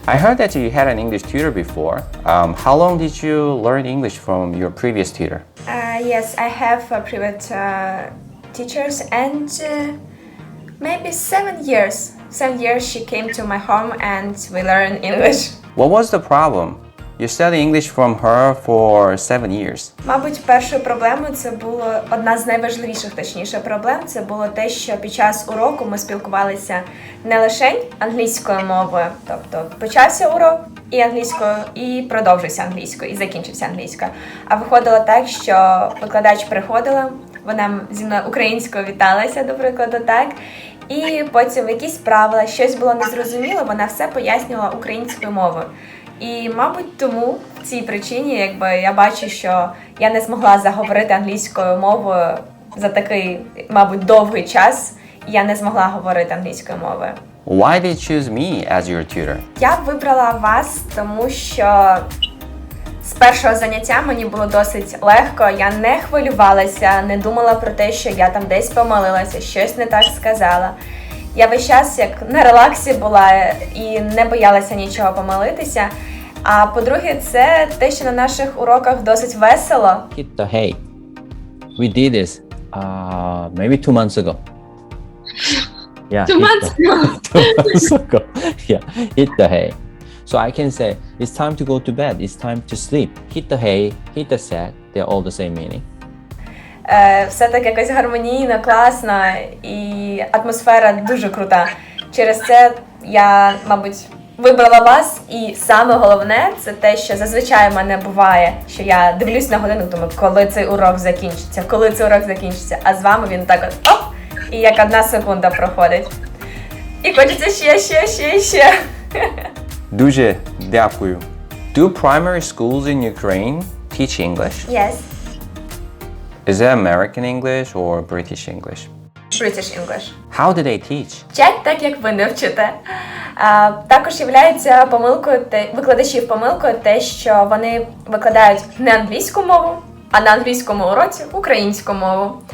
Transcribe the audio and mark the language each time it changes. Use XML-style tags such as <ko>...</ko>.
<en>I heard that you had an English tutor before. How long did you learn English from your previous tutor? Yes, I have private teachers and maybe 7 years. 7 years she came to my home and we learn English. What was the problem? You studied English from her for 7 years.</en> <uk>Мабуть, першою проблемою це було одна з найважливіших, точніше, проблем. Це було те, що під час уроку ми спілкувалися не лише англійською мовою, тобто почався урок і англійською, і продовжився англійською, і закінчився англійською. А виходило так, що викладач приходила, вона зі мною українською віталася, до прикладу, так. І потім якісь правила, щось було незрозуміло, вона все пояснювала українською мовою. І, мабуть, тому в цій причині, я бачу, що я не змогла заговорити англійською мовою за такий, мабуть, довгий час, і я не змогла говорити англійською мовою.</uk> <en>Why did you choose me as your tutor?</en> <uk>Я вибрала вас, тому що з першого заняття мені було досить легко, я не хвилювалася, не думала про те, що я там десь помилилася, щось не так сказала. Я весь час як на релаксі була і не боялася нічого помилитися. А по-друге, це те, що на наших уроках досить весело.</uk> <en>Hit the hay. We did this maybe 2 months ago. Yeah. 2 months ago. 2 months ago. Yeah. Hit the hay. So I can say it's time to go to bed. It's time to sleep. Hit the hay. Hit the sack. They're all the same meaning.</en> <uk>Все так якось гармонійно, класно і атмосфера дуже крута. Через це я, мабуть, вибрала вас, і саме головне це те, що зазвичай в мене буває, що я дивлюсь на годину, думаю, коли цей урок закінчиться, коли цей урок закінчиться, а з вами він так от оп, і як 1 секунда проходить. І хочеться ще. Дуже дякую.</uk> <en>Do primary schools in Ukraine teach English? Yes, Is it American English or British English? British English. How do they teach?</en> <uk>Вчать так, як ви не вчите. Також є помилкою викладачів помилкою те, що вони викладають не англійську мову, а на англійському уроці українську мову.</uk>